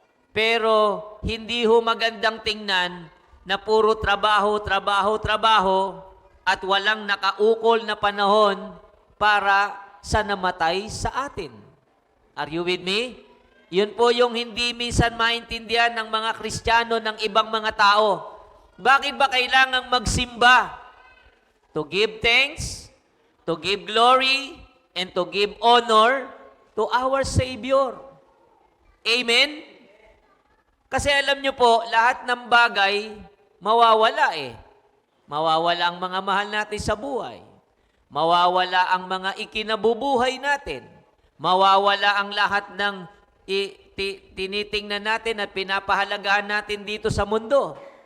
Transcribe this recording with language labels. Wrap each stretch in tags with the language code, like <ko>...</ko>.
<tl>Pero hindi ho magandang tingnan na puro trabaho, trabaho, trabaho at walang nakaukol na panahon para sa namatay sa atin.</tl> <en>Are you with me?</en> <tl>Yun po yung hindi minsan maintindihan ng mga Kristiyano ng ibang mga tao. Bakit ba kailangang magsimba?</tl> <en>To give thanks, to give glory, and to give honor to our Savior. Amen?</en> <tl>Kasi alam nyo po, lahat ng bagay mawawala Mawawala ang mga mahal natin sa buhay. Mawawala ang mga ikinabubuhay natin. Mawawala ang lahat ng tinitingnan natin at pinapahalagahan natin dito sa mundo.</tl>